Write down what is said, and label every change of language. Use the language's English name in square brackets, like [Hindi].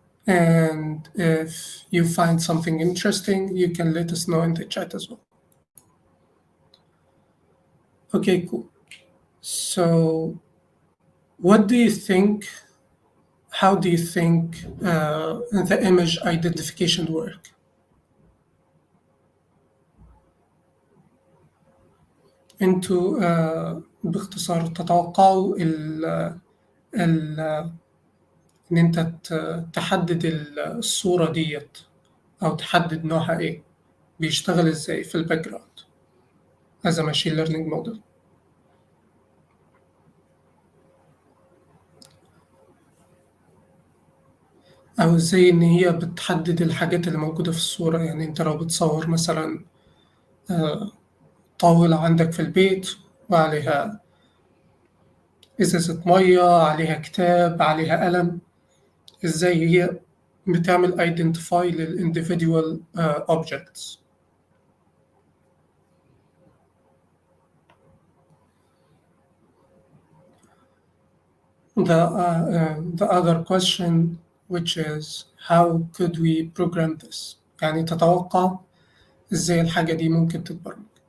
[English] And if you find something interesting, you can let us know in the chat as well. Okay, cool. So what do you think, how do you think the image identification work? [Arabic] انتوا باختصار تتوقعوا ان انت تحدد الصورة ديت او تحدد نوعها ايه بيشتغل ازاي في الباك جراوند [English] as a machine learning model. [Arabic] او ازاي ان هي بتحدد الحاجات اللي موجودة في الصورة. يعني انت لو بتصور مثلا طاولة عندك في البيت وعليها ازازة مية، عليها كتاب، عليها قلم، ازاي هي بتعمل identify للindividual objects. [English] The other question, which is how could we program this? [Arabic] يعني تتوقع ازاي الحاجة دي ممكن تتبرمج.